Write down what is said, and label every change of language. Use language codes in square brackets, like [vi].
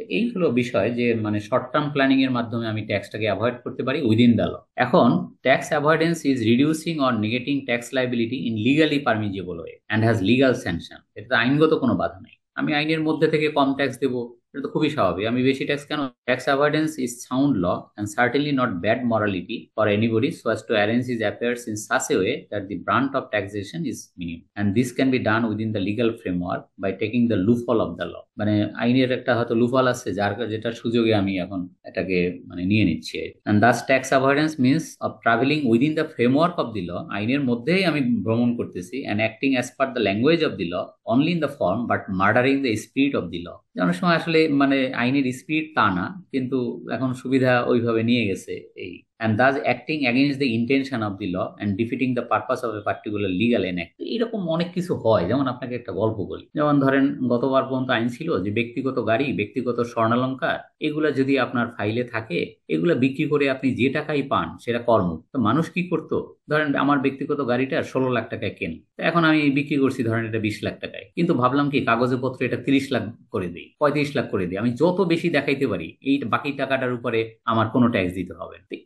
[bn] এই হলো বিষয় যে মানে শর্ট টার্ম প্ল্যানিং এর মাধ্যমে আমি ট্যাক্সটাকে অ্যাভয়েড করতে পারি [en] Within the law. এখন tax avoidance is reducing or negating tax liability in legally permissible way and has legal sanction. [bn] এটা আইনগত কোনো বাধা নেই, আমি আইনের মধ্যে থেকে কম ট্যাক্স দেবো, এটা তো খুবই স্বাভাবিক। আমি বেশি ট্যাক্স কেন? [en] Tax avoidance is sound law and certainly not bad morality for anybody so as to arrange his affairs in such a way that the brunt of taxation is minimum, and this can be done within the legal framework by taking the loophole of the law. [bn] মানে আইনের একটা হয়তো loophole আছে যেটার সুযোগে আমি এখন এটাকে মানে নিয়ে নিচ্ছি। [en] and thus tax avoidance means of traveling within the framework of the law, [bn] আইনের মধ্যেই আমি ভ্রমণ করতেছি, [en] and acting as per the language of the law only in the form but murdering the spirit of the law। [bn] অনেক সময় আসলে মানে আইনের স্পিরিট তা না, কিন্তু এখন সুবিধা ওইভাবে নিয়ে গেছে এই, [en] and thus acting against the intention of the law and defeating the purpose of a particular legal enact। [bn] এরকম অনেক কিছু হয়। যেমন আপনাকে একটা গল্প বলি, যেমন ধরেন গতবার পর্যন্ত আইন ছিল যে ব্যক্তিগত গাড়ি, ব্যক্তিগত স্বর্ণালংকার, এগুলা যদি আপনার ফাইলে থাকে, এগুলা বিক্রি করে আপনি যে টাকাই পান সেটা কর্মুক্ত। তো মানুষ কি করতো, ধরেন আমার ব্যক্তিগত গাড়িটা 16 লাখ টাকায় কেনে, এখন আমি বিক্রি করছি ধরেন এটা 20 লাখ টাকায়, কিন্তু ভাবলাম কি কাগজে পত্রে এটা 30 লাখ করে দিই, 35 লাখ করে দিই, আমি যত বেশি দেখাইতে পারি এই বাকি টাকাটার উপরে আমার কোনো ট্যাক্স দিতে হবে।